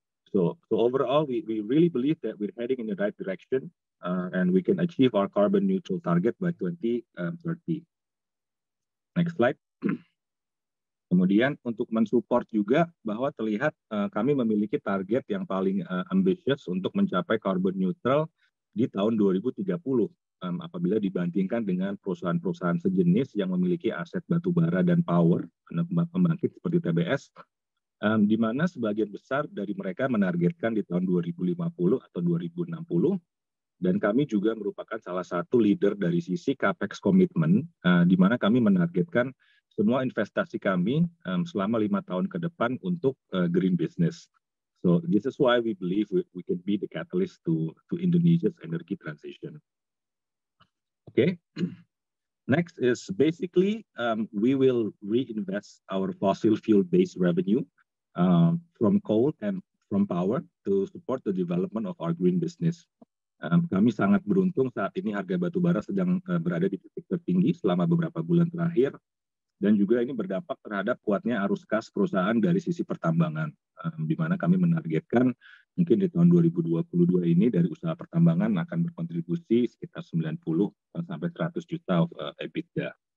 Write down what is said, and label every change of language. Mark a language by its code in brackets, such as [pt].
[en] So overall, we really believe that we're heading in the right direction and we can achieve our carbon neutral target by 2030. Next slide. [id] Kemudian untuk mensupport juga bahwa terlihat kami memiliki target yang paling ambitious untuk mencapai carbon neutral di tahun 2030 apabila dibandingkan dengan perusahaan-perusahaan sejenis yang memiliki aset batubara dan power pembangkit seperti TBS. di mana sebagian besar dari mereka menargetkan di tahun 2050 atau 2060, dan kami juga merupakan salah satu leader dari sisi CAPEX komitmen, di mana kami menargetkan semua investasi kami selama 5 tahun ke depan untuk green business. [en] So this is why we believe we can be the catalyst to Indonesia's energy transition. Okay. Next is basically we will reinvest our fossil fuel-based revenue from coal and from power to support the development of our green business. [id] Kami sangat beruntung saat ini harga batu bara sedang berada di titik tertinggi selama beberapa bulan terakhir, dan juga ini berdampak terhadap kuatnya arus kas perusahaan dari sisi pertambangan, di mana kami menargetkan mungkin di tahun 2022 ini dari usaha pertambangan akan berkontribusi sekitar 90 sampai 100 juta EBITDA.